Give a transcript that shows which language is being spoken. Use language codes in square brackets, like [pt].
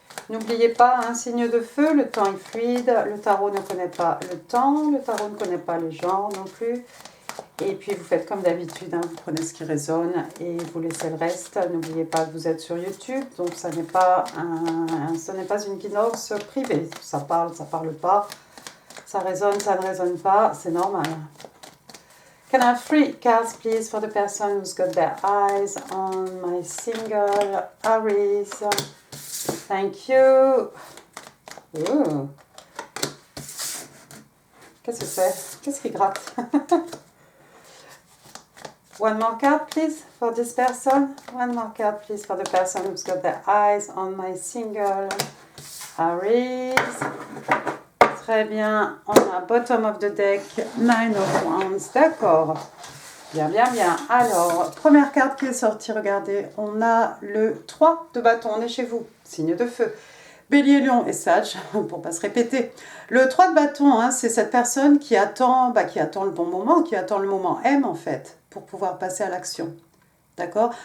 [fr] N'oubliez pas, un signe de feu, le temps est fluide. Le tarot ne connaît pas le temps, le tarot ne connaît pas le genre non plus. Et puis vous faites comme d'habitude, vous prenez ce qui résonne et vous laissez le reste. N'oubliez pas que vous êtes sur YouTube, donc ce n'est pas une guidance privée. Ça parle pas, ça résonne, ça ne résonne pas, c'est normal. [en] Can I have 3 cards please for the person who's got their eyes on my single Aries? Thank you. Ooh. [fr] Qu'est-ce que c'est? Qu'est-ce qui gratte? [en] One more card, please, for this person. One more card, please, for the person who's got their eyes on my single Aries. [fr] Très bien. [en] On a bottom of the deck, 9 of Wands. [fr] D'accord. Bien, bien, bien. Alors, première carte qui est sortie, regardez. On a le 3 de bâton. On est chez vous. Signe de feu. Bélier, Lion et Sage, pour pas se répéter. Le 3 de bâton, c'est cette personne qui attend le bon moment, qui attend le moment M en fait, pour pouvoir passer à l'action. D'accord?